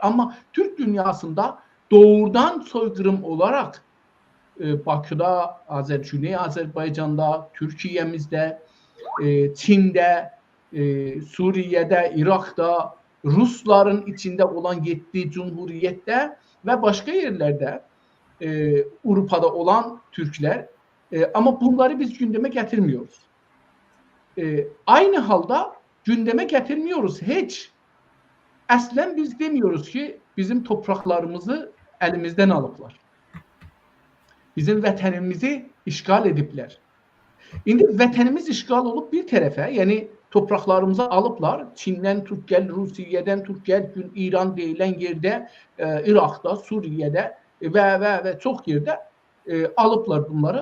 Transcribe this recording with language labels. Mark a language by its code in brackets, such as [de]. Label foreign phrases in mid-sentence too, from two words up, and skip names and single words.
[tr] Ama Türk dünyasında doğrudan soykırım olarak Bakı'da, Güney Azerbaycan'da, Türkiye'mizde, Çin'de, Suriye'de, Irak'ta, Rusların içinde olan 7 Cumhuriyet'te ve başka yerlerde Avrupa'da olan Türkler ama bunları biz gündeme getirmiyoruz. Aynı halda gündeme getirmiyoruz hiç. Aslen biz demiyoruz ki bizim topraklarımızı [az] əlimizdən alıblar. Bizim vətənimizi işğal ediblər. İndi vətənimiz işğal olub bir tərəfə, yəni torpaqlarımızı alıblar. Çindən tut gəl, Rusiyadan tut gəl, İran deyilən yerdə, İraqda, Suriyədə və çox yerdə alıblar bunları.